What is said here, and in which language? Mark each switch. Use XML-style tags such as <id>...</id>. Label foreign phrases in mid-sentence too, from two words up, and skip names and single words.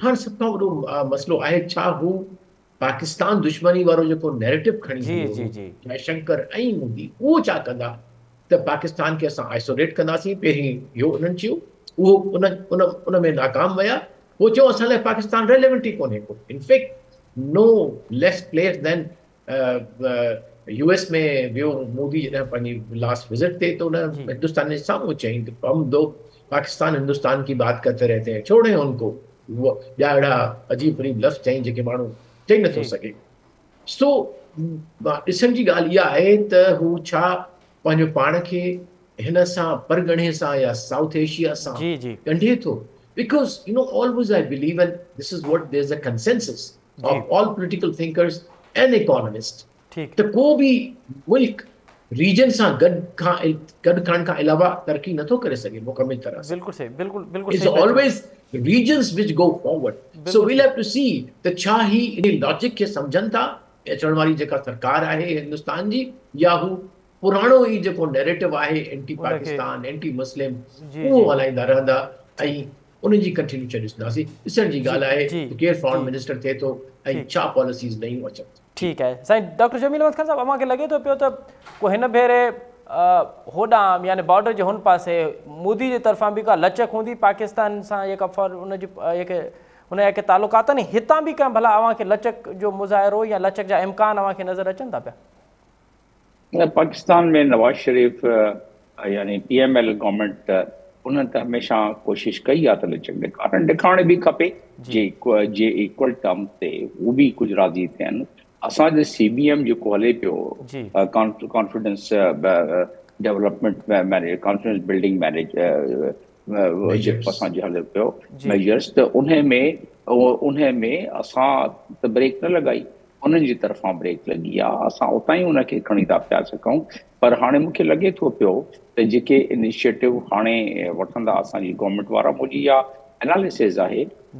<sd>हाणे सभ खां वॾो मसइलो आहे, छा हू पाकिस्तान दुश्मनी वारो जेको नैरेटिव खणी जी हलियो जी हो जी जयशंकर ऐं मोदी, उहो छा कंदा त पाकिस्तान खे असां आइसोलेट कंदासीं। पहिरीं इहो उन्हनि चयो, उहो उन उन उन में नाकाम विया। पोइ चयो असां लाइ पाकिस्तान रेलेवेंट ई कोन्हे को।</sd> <en>in fact no less place than</en> <sd>US में वियो मोदी जॾहिं पंहिंजी</sd> <en>last visit</en> <sd>ते, त उन जी हिंदुस्तान जे साम्हूं चयईं त</sd> <hi>हम दो पाकिस्तान हिंदुस्तान की बात करते रहते हैं, छोड़े उनको।</hi> <sd>उहो ॿिया अहिड़ा अजीब गरीब लफ़्ज़ चई जेके माण्हू चई नथो जी सघे। सो ॾिसण जी ॻाल्हि इहा आहे त हू छा पंहिंजो पाण खे हिन सां परगणे सां या साउथ एशिया सां जी जी ॻंढे थो।</sd> <en>because always I believe in this is what there is a consensus</en> <sd>जी</sd> <en>of all political thinkers and economist,</en> <sd>ठीक त को बि मुल्क रीजन सां गॾु करण खां अलावा तरक़ी नथो करे सघे मुकमिल तरह सां। बिल्कुल सही, बिल्कुल बिल्कुल</sd> <en>It's</en> <sd>सही पिया चओ,</sd> <en>always regions which go forward. So</en> <sd>बिल्कुल</sd> <en>we'll</en> <sd>सही</sd> <en>have to see</en> <sd>त छा ही इन लॉजिक खे सम्झनि था अचण वारी जेका सरकार आहे हिंदुस्तान जी, या हू पुराणो ई जेको नैरेटिव आहे एंटी उनखे पाकिस्तान</sd> <en>anti Muslim,</en> <sd>जी उहो जी हलाईंदा रहंदा ऐं ठीक उन्हनि जी कंटिन्यूशन ॾिसंदासीं। ॾिसण जी जी ॻाल्हि आहे जी त केरु फॉरेन जी मिनिस्टर थिए थो ऐं ठीक छा पॉलिसीज़ नयूं अचनि थियूं।</sd> <hi>ठीक है</hi> <sd>साईं डॉक्टर जमील अहमद ख़ान साहब, अव्हांखे लॻे थो पियो त को हिन भेरे होॾां यानी बॉर्डर जे हुन पासे मोदी जे तरफ़ां बि का लचक हूंदी पाकिस्तान सां, जेका उनजी उनजा के तालुकात आहिनि, हितां बि कंहिं भला अव्हांखे लचक जो मुज़ाहिरो या लचक जा इम्कान अव्हांखे नज़र अचनि था पिया? पाकिस्तान में नवाज शरीफ यानी PML गवर्नमेंट उन्हनि त हमेशह कोशिशि कई आहे त लचक ॾेखारण बि खपे जे</sd> <en>equal term</en> <sd>ते उहो बि कुझु राज़ी थियनि। असांजो CBM जेको हले पियो, जी</sd> <en>confidence development manage, confidence building manage</en> <sd>जेको असांजो हले पियो जी मेजर्स, त उन में असां त ब्रेक न लॻाई, उन्हनि जी तरफ़ां ब्रेक लॻी आहे। असां उतां ई उनखे खणी था पिया सघूं। पर हाणे मूंखे लॻे थो पियो त जेके इनिशिएटिव हाणे वठंदा असांजी गवर्नमेंट वारा, मुंहिंजी इहा एनालिसिस आहे त</sd>